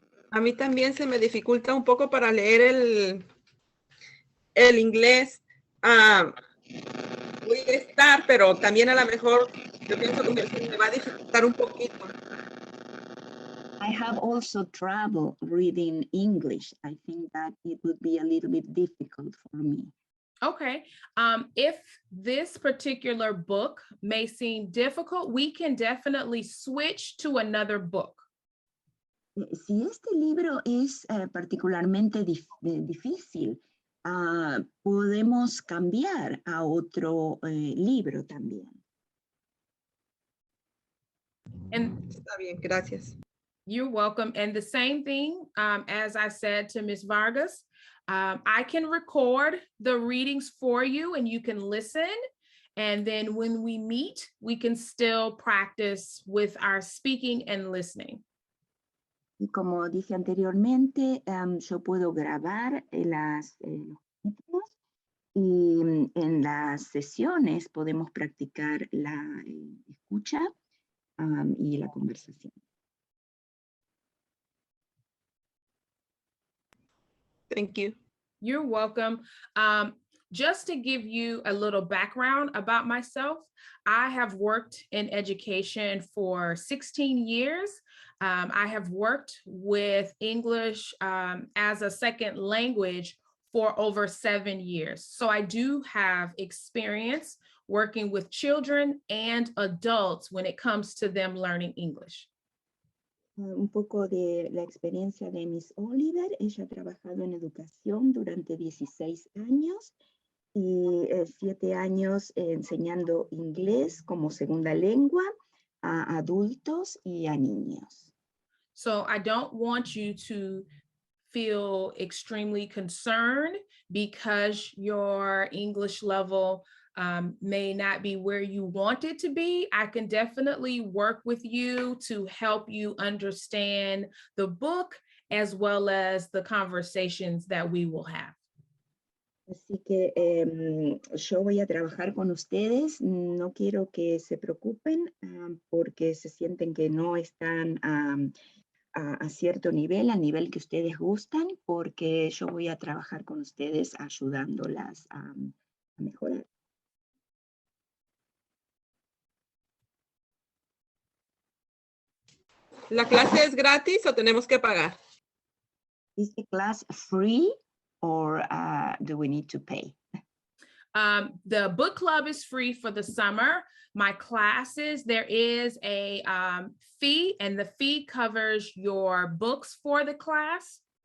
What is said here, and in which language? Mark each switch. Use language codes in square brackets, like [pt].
[es] A mí también se me dificulta un poco para leer el inglés. Voy a estar, pero también a lo mejor yo pienso que se me va a dificultar un poquito. [en] I have also trouble reading English. I think that it would be a little bit difficult for me. Okay. If this particular book may seem difficult, we can definitely switch to another book. [es] Si este libro es particularmente difícil, podemos cambiar a otro libro también. [en] And [es] Está bien, gracias. [en] you're welcome. And the same thing, as I said to Ms. Vargas, I can record the readings for you and you can listen. And then when we meet, we can still practice with our speaking and listening. [es] Y como dije anteriormente, yo puedo grabar los títulos y en las sesiones podemos practicar la escucha y la conversación. [en] Thank you. You're welcome. Just to give you a little background about myself, I have worked in education for 16 years. I have worked with English as a second language for over 7 years. So I do have experience working with children and adults when it comes to them learning English. [es] Un poco de la experiencia de Miss Oliver. Ella ha trabajado en educación durante 16 años y 7 años enseñando inglés como segunda lengua a adultos y a niños. [en] So I don't want you to feel extremely concerned because your English level may not be where you want it to be. I can definitely work with you to help you understand the book as well as the conversations that we will have. [es] Así que yo voy a trabajar con ustedes. No quiero que se preocupen porque se sienten que no están a cierto nivel, al nivel que ustedes gustan, porque yo voy a trabajar con ustedes ayudándolas a mejorar. ¿La clase es gratis o tenemos que pagar? [en] Is the class free or do we need to pay? The book club is free for the summer. My classes, there is a fee, and the fee covers your books for the class.